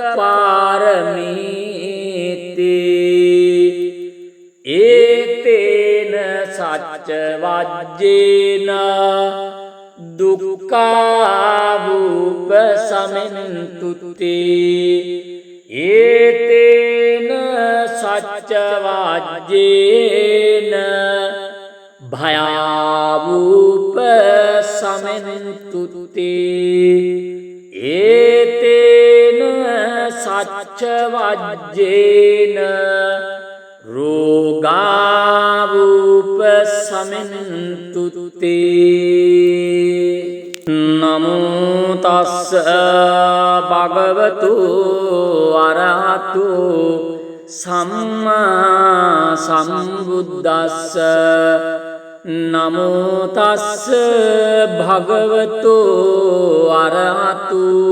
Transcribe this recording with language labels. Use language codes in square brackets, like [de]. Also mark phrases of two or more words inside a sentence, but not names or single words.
[pi] පාරමීතේ ඒතේන සච්ච වජ්ජේන දුක්ඛාවූප සමෙන්තුතේ ඒතේන සච්ච වජ්ජේන භයාවූප සමෙන්තුතේ ඒතේන සච්ච වජ්ජේන රෝගාවූප සමෙන්තුතේ නමෝ තස්ස භගවතු අරහතු සම්මා සම්බුද්දස්ස නමෝ තස්ස භගවතු අරහතු